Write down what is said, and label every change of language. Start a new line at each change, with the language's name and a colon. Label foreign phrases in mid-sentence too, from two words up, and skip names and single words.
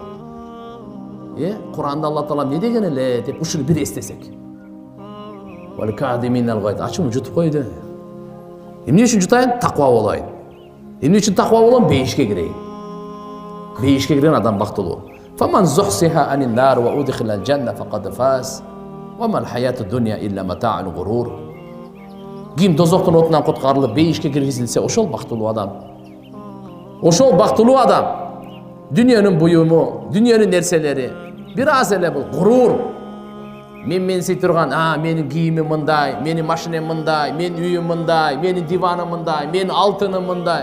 Kyrgyz: Кур'анда Алла Таалам не деген эле деп ушуну бир эстесек.
Arabic: والكاظمين الغيظ,
Kyrgyz: ачууну жутуп койду. Эмне үчүн жутайын? Таква болоюн. Эмне үчүн таква болом? Бейишке кирейин. Бейишке кирген адам бактылуу.
Arabic: فمن زحزح عن النار وأدخل الجنة فقد فاز. وما الحياة الدنيا إلا متاع الغرور.
Kyrgyz: Ким дозоктун отунан куткарылып бейишке киргизилсе, ошол бактылуу адам. Ошол бактылуу адам. Дүйнөнүн буюму, дүйнөнүн нерселери бир аз эле бул гурур. Менсий турган, менин кийимим мындай, менин машинем мындай, менин үйүм мындай, менин диваным мындай, менин алтыным мындай.